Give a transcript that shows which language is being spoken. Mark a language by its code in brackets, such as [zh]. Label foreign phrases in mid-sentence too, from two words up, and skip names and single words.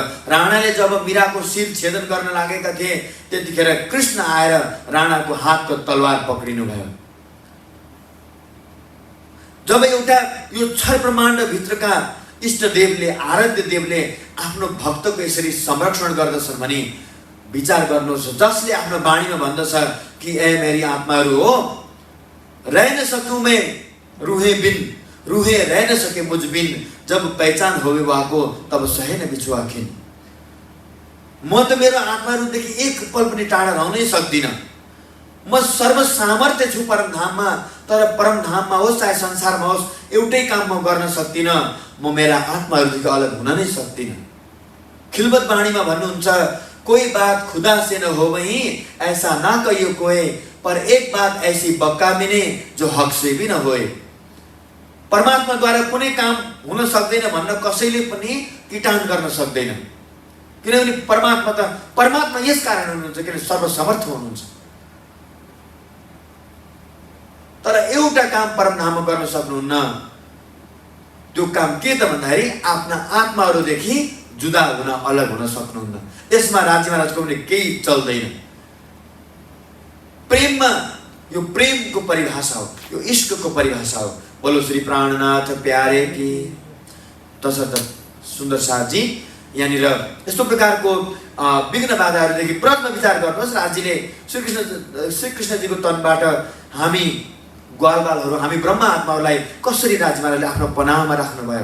[ne] राणाले जब मीराको शिर छेदन गर्न लागेका थिए त्यतिखेर कृष्ण आएर राणाको हातको तलवार पक्रिनु भयो। जब एउटा यो छर ब्रह्माण्ड भित्रका इष्टदेवले, आराध्य देवले आफ्नो भक्तको यसरी संरक्षण गर्दछन् भने विचार गर्नुहोस्, जसले आफ्नो वाणीमा भन्दछ कि ए मेरी आत्माहरू हो, [hi] रह न सकूं मैं रूहे बिन, रूहे रह न सके मुझ बिन, जब पहचान होवे वाको तब सहे न बिछुआ खिन। [ne] म त मेरो आत्माहरूदेखि एक पल पनि टाढा रहनै सक्दिनँ। म सर्व सामर्थ्य छु परमधाममा, तर परमधाममा होस् चाहे संसारमा होस् एउटै काम म गर्न सक्दिनँ, म मेरा आत्माहरूदेखि अलग हुन नै सक्दिनँ। खिलवत वाणीमा भन्नुहुन्छ, [hi] कोई बात खुदा से न हो वही, ऐसा ना कहियो कोई, पर एक बात ऐसी बक्का मिने जो हक से भी न होए। [ne] परमात्माद्वारा कुनै काम हुन सक्दैन भन्न कसैले पनि किटान गर्न सक्दैन। किनभने परमात्मा यस कारण हुनुहुन्छ किन सर्वसमर्थ हुनुहुन्छ। तर एउटा काम परमधाममा गर्न सक्नुहुन्न। त्यो काम के त भन्दाखेरि आफ्ना आत्माहरूदेखि जुदा हुन, अलग हुन सक्नुहुन्न। यसमा राज्य महाराजको पनि केही चल्दैन। प्रेममा यो प्रेमको परिभाषा हो, यो इश्कको परिभाषा हो। [hi] बोलो श्री प्राणनाथ प्यारे की। [ne] तसर्थ सुन्दर साथजी यहाँनिर यस्तो प्रकारको विघ्न बाधाहरूदेखि प्रश्न विचार गर्नुहोस्। राज्यले श्रीकृष्णजीको तनबाट हामी ग्वालबालहरू, हामी ब्रह्म आत्माहरूलाई कसरी राज्य महाराजले आफ्नो पनाहमा राख्नुभयो।